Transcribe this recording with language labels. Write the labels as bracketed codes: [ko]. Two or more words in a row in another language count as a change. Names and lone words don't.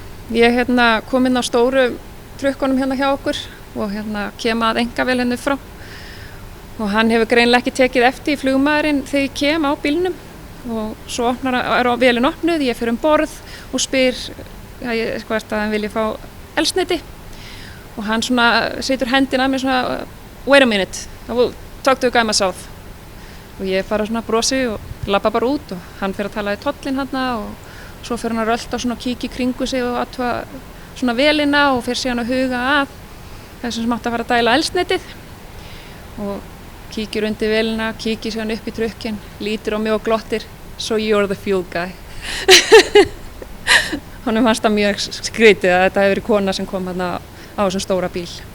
[is] Ég kom inn á stóru trukkunum hérna hjá okkur og kem að engavélinni frá. Og hann hefur greinilega ekki tekið eftir í flugmaðurinn þegar ég kem á bílnum. Og svo vélin opnuð, ég fer borð og spyr hvort að hann vilji fá eldsneyti. Og hann setur hendina að mér svona, [en] wait a minute, I will talk to a guy myself. [is] Og ég bara brosi og labba bara út og hann fer að tala í tollinn hann og svo fer hann að rölta og kíkja í kringu sig og athuga vélina og fer síðan að huga að þessum sem átti að fara að dæla eldsneytið. Og kíkir undir vélina, kíkir síðan upp í trukkinn, lítur á mig og glottir, [en] so you're the fuel guy. [is] Honum fannst það mjög skrítið að þetta hefur verið kona sem kom á þessum stóra bíl.